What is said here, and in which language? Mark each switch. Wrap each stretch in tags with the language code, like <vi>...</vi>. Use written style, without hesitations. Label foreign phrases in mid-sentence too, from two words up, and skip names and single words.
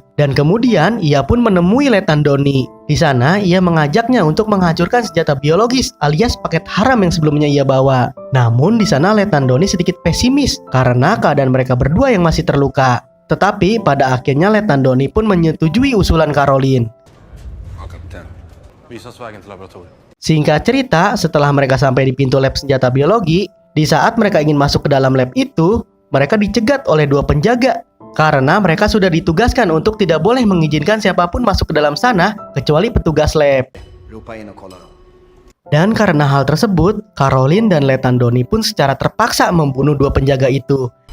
<id>Dan kemudian ia pun menemui Letnan Donnie. Di sana ia mengajaknya untuk menghancurkan senjata biologis alias paket haram yang sebelumnya ia bawa. Namun di sana Letnan Donnie sedikit pesimis karena keadaan mereka berdua yang masih terluka. Tetapi pada akhirnya Letnan Donnie pun menyetujui usulan Caroline.</id> <sv>Visa oss vägen till laboratoriet.</sv> <id>Singkat cerita, setelah mereka sampai di pintu lab senjata biologi, di saat mereka ingin masuk ke dalam lab itu, mereka dicegat oleh dua penjaga karena mereka sudah ditugaskan untuk tidak boleh mengizinkan siapapun masuk ke dalam sana kecuali petugas lab. Dan karena hal tersebut, Caroline dan Letnan Donnie pun secara terpaksa membunuh dua penjaga itu.</id>